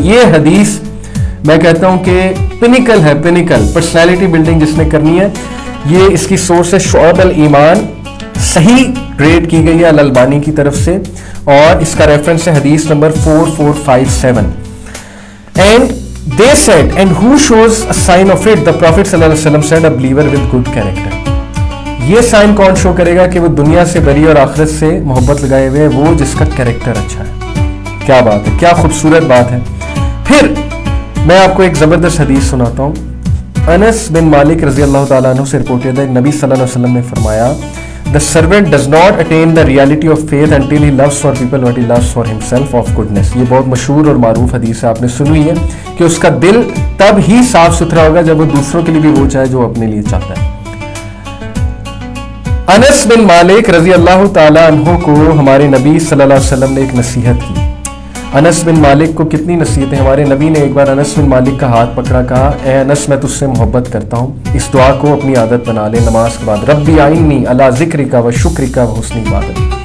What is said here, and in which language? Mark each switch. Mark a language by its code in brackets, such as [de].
[ur] یہ حدیث میں کہتا ہوں کہ پینیکل ہے, پرسنالٹی بلڈنگ جس نے کرنی ہے. یہ اس کی سورس ہے شعب الایمان, صحیح ریٹ کی گئی ہے الالبانی کی طرف سے, اور اس کا ریفرنس ہے حدیث number 4457. [en] And they said, and who shows a sign of it? The Prophet sallallahu alaihi wasallam said, a believer with good character. [ur] یہ سائن کون شو کرے گا کہ وہ دنیا سے بری اور آخرت سے محبت لگائے ہوئے وہ جس کا کریکٹر اچھا ہے. کیا بات ہے, کیا خوبصورت بات ہے. پھر میں آپ کو ایک زبردست حدیث سناتا ہوں. انس بن مالک رضی اللہ تعالیٰ عنہ سے رپورٹڈ ہے, نبی صلی اللہ علیہ وسلم نے فرمایا [en] The servant does not attain the reality of faith until he loves for people what he loves for himself of goodness. [ur] یہ بہت مشہور اور معروف حدیث ہے, آپ نے سنی ہے کہ اس کا دل تب ہی صاف ستھرا ہوگا جب وہ دوسروں کے لیے بھی وہ چاہے جو اپنے لیے چاہتا ہے. انس بن مالک رضی اللہ تعالیٰ عنہ کو ہمارے نبی صلی اللہ علیہ وسلم نے ایک نصیحت کی. انس بن مالک کو کتنی نصیحتیں. ہمارے نبی نے ایک بار انس بن مالک کا ہاتھ پکڑا, کہا اے انس میں تجھ سے محبت کرتا ہوں, اس دعا کو اپنی عادت بنا لے نماز کے بعد, [ar] ربی اعنی علی ذکرک و شکرک و حسن عبادت.